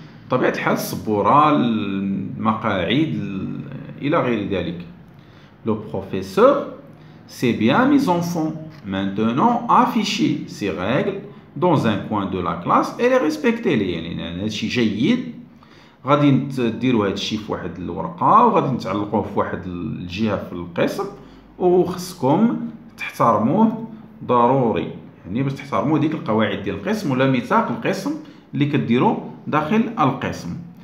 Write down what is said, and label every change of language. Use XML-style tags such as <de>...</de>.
<ar>بطبيعة الحال السبورة، المقاعد إلى غير ذلك.</ar> <fr>Le professeur, c'est bien mes enfants. Maintenant, affichez ces règles dans un coin de la classe et les respectez-les.</fr> <ar>يعني هادشي جيد، غادي ديروا هادشي في واحد الورقة وغادي تعلقوه في واحد الجهة في القسم وخصكم تحترموه ضروري، يعني باش تحترموا ديك القواعد ديال القسم ولا ميثاق القسم اللي كديروا داخل القسم.</ar>